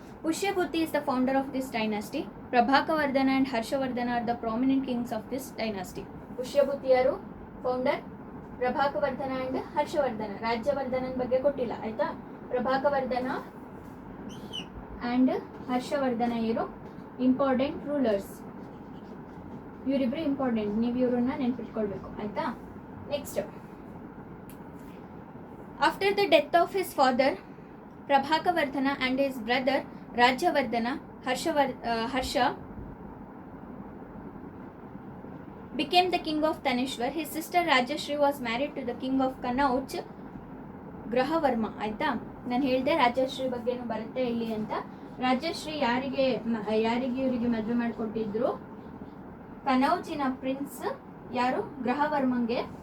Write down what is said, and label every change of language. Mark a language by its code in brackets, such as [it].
[en] Pushyabhuti is the founder of this dynasty. Prabhakavardhana and Harshavardhana are the prominent kings of this dynasty. [kn] Pushyabhuti ಯಾರು founder, ಪ್ರಭಾಕವರ್ಧನ and Harshvardhan. ರಾಜ್ಯವರ್ಧನನ ಬಗ್ಗೆ ಕೊಟ್ಟಿಲ್ಲ ಆಯ್ತಾ. ಪ್ರಭಾಕವರ್ಧನ and Harshvardhan ಇವರು important rulers. ಇವರಿಬ್ರು important, ನೀವು ಇವ್ರನ್ನ ನೆನ್ಪಿಟ್ಕೊಳ್ಬೇಕು ಆಯ್ತಾ. [en] Next, after the death of his father Prabhakavardhana and his brother Rajyavardhana, Harsha became the king of Tanishwar. His sister Rajyashri was married to the king of Kanauj, Grahavarma ಆಯ್ತಾ. [kn] ನಾನು ಹೇಳಿದೆ ರಾಜಶ್ರೀ ಬಗ್ಗೆನೂ ಬರುತ್ತೆ ಇಲ್ಲಿ ಅಂತ. ರಾಜಶ್ರೀ ಯಾರಿಗೆ ಇವರಿಗೆ ಮದುವೆ ಮಾಡಿಕೊಟ್ಟಿದ್ರು? ಕನೌಜಿನ ಪ್ರಿನ್ಸ್ ಯಾರು? ಗ್ರಹವರ್ಮಂಗೆ.